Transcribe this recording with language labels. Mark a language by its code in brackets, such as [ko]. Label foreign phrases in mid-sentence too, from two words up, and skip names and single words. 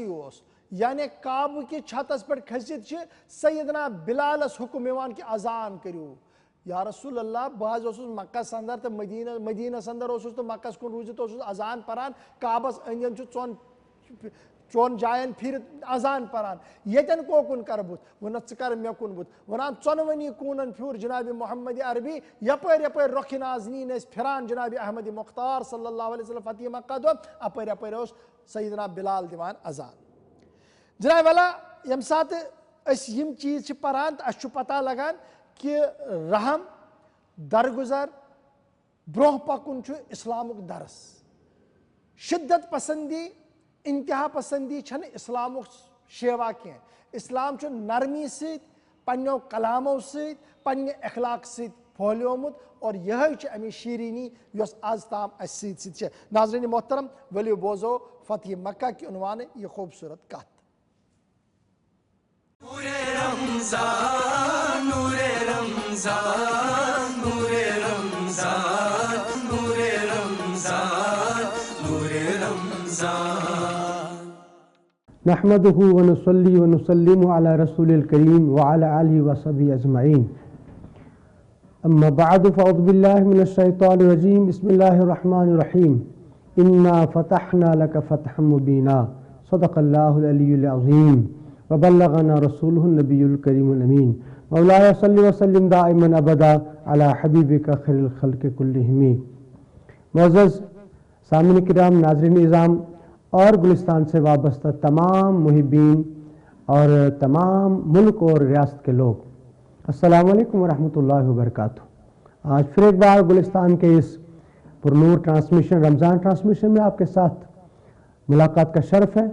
[ks] اوس یعنی کعبہٕ کِس چھتس پٮ۪ٹھ کھٔسِتھ چھِ سیدنا بلالس حُکم یِوان کہ اذان کٔرِو یا رسول اللہ بہٕ حظ اوسُس مکس اندر تہٕ مدیٖنس اندر اوسُس تہٕ مکس کُن روٗزِتھ اوسُس اذان پران کعبس أنٛدۍ أنٛدۍ چھُ ژۄن جاین پھِرِتھ اذان پران ییٚتٮ۪ن کوکُن کرٕ بُتھ ووٚنُس ژٕ کر مےٚ کُن بُتھ ونان ژۄنؤنی کوٗنن پھیوٗر جناب محمد عربی یپٲرۍ یپٲرۍ رۄخِ نازنیٖن ٲسۍ پھران جناب احمد مختار [ar] صلی اللہ علیہ وسلم [ks] فتح مکہ دۄہ اپٲرۍ یپٲرۍ اوس سیدنا بلال دِوان اذان جناب والا ییٚمہِ ساتہٕ أسۍ یِم چیٖز چھِ پران تہٕ اَسہِ چھُ پتہ لگان کہ رحم درگُزر برونٛہہ پکُن چھُ اسلامُک درس شدت پسندی انتہا پسندی چھنہٕ اسلامُک شیوا کینٛہہ اسلام چھُ نرمی سۭتۍ پننیو کلامو سۭتۍ پننہِ اخلاق سۭتۍ پھہلیومُت اور یِہے چھِ امِچ شیٖرینی یۄس آز تام اسہِ سۭتۍ سۭتۍ چھےٚ ناظریٖن محترم ؤلِو بوزو فتح مکہ کہِ عنوانہٕ یہِ خوٗبصوٗرت کتھ [ar] نحمده ونصلي ونسلم على رسول الكريم وعلى آله وصحبه أجمعين أما بعد فأعوذ بالله من الشيطان الرجيم بسم الله الرحمن الرحيم إنا فتحنا لك فتحا مبينا صدق الله العلي العظيم وبلغنا رسوله النبي الكريم الأمين مولاي صل وسلم دائما أبدا على حبيبك خير الخلق كلهم [ur] معزز سامعین کرام ناظرین نظام اور گلستان سے وابستہ تمام محبین اور تمام ملک اور ریاست کے لوگ [ar] السلام علیکم ورحمۃ اللہ وبرکاتہ. [ur] آج پھر ایک بار گلستان کے اس پرنور ٹرانسمیشن رمضان ٹرانسمیشن میں آپ کے ساتھ ملاقات کا شرف ہے